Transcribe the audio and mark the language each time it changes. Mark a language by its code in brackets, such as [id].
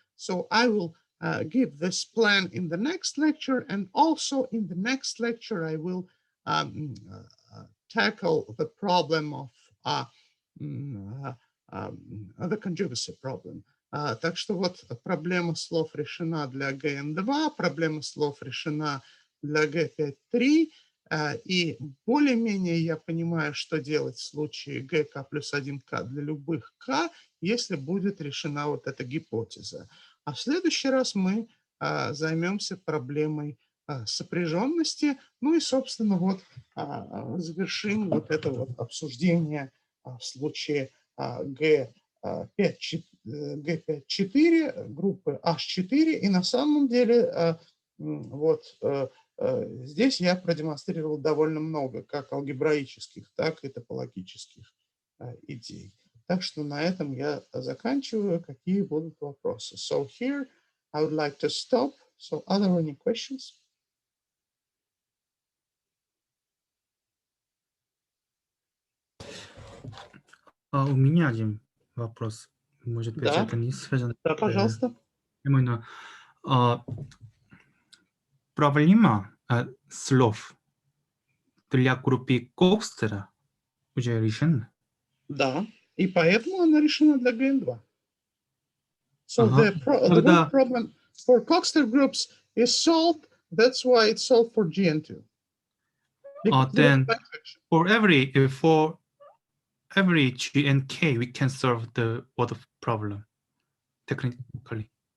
[en] So I will give this plan in the next lecture, and also in the next lecture I will tackle the problem of the conjugacy problem. [ru] Так что вот проблема слов решена для GN2, проблема слов решена для G5.3, и более-менее я понимаю, что делать в случае GK плюс 1К для любых К, если будет решена вот эта гипотеза. А в следующий раз мы займемся проблемой сопряженности, ну и, собственно, вот завершим вот это вот обсуждение в случае G5.4, группы H4, и на самом деле вот здесь я продемонстрировал довольно много как алгебраических, так и топологических идей. Так что на этом я заканчиваю. Какие будут вопросы? [en] So here I would like to stop. So are there any questions? [ru] У меня один вопрос. Может быть, Да. это не связано Да, пожалуйста. именно проблема слов для группы Кокстера уже решена. Да, и поэтому она решена для GN2. [en] So [ru] Ага. [en] the word problem for Coxeter groups is solved. That's why it's solved for GN2. Then for every G and K, we can solve the what problem technically.